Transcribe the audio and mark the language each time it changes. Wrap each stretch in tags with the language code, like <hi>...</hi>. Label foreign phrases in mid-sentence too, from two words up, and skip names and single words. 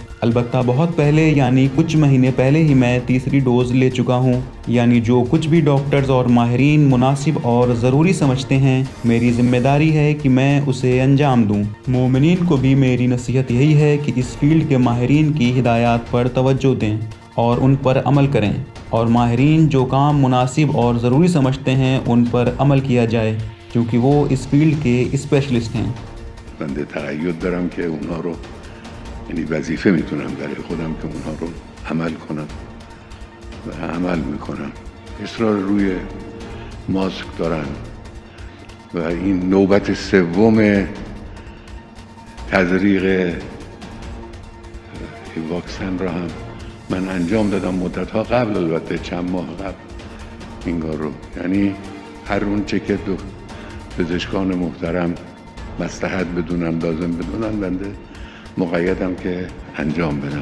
<ur>البتہ بہت پہلے، یعنی کچھ مہینے پہلے ہی میں تیسری ڈوز لے چکا ہوں، یعنی جو کچھ بھی ڈاکٹرز اور ماہرین مناسب اور ضروری سمجھتے ہیں، میری ذمہ داری ہے کہ میں اسے انجام دوں۔ مومنین کو بھی میری نصیحت یہی ہے کہ اس فیلڈ کے ماہرین کی ہدایات پر توجہ دیں اور ان پر عمل کریں، اور ماہرین جو کام مناسب اور ضروری سمجھتے ہیں ان پر عمل کیا جائے، کیونکہ وہ اس فیلڈ کے اسپیشلسٹ ہیں۔</ur> <fa>بنده تقید دارم که اونها رو، یعنی وظیفه میتونم برای خودم که اونها رو عمل کنم و عمل میکنم. اصرار روی ماسک دارن و این نوبت سوم تزریق واکسن را هم من انجام دادم مدتها قبل، البته چند ماه قبل این کار رو، یعنی هر اون چه که پزشکان محترم مصلحت بدونن، لازم بدونن، بنده مقیدم که انجام بدم.</fa>